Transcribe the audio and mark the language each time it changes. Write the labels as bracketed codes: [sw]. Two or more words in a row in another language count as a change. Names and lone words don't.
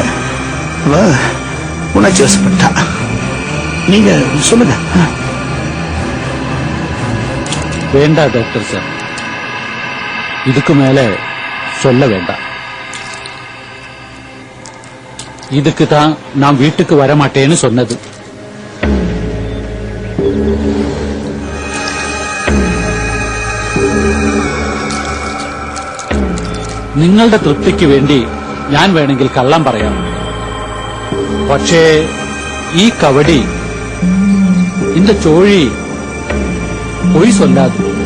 [ta] உணர்ச்சி வசப்பட்டா. நீங்க சொல்லுங்க. வேண்டா டாக்டர் சார், இதுக்கு மேல சொல்ல வேண்டாம். இதுக்கு தான் நான் வீட்டுக்கு வரமாட்டேன்னு சொன்னது. [ml] നിങ്ങളുടെ തൃപ്തിക്ക് വേണ്ടി ഞാൻ വേണമെങ്കിൽ കള്ളം പറയാം. പക്ഷേ ഈ കവടി [ta] இந்த ചോഴി பொய் சொல்லாது.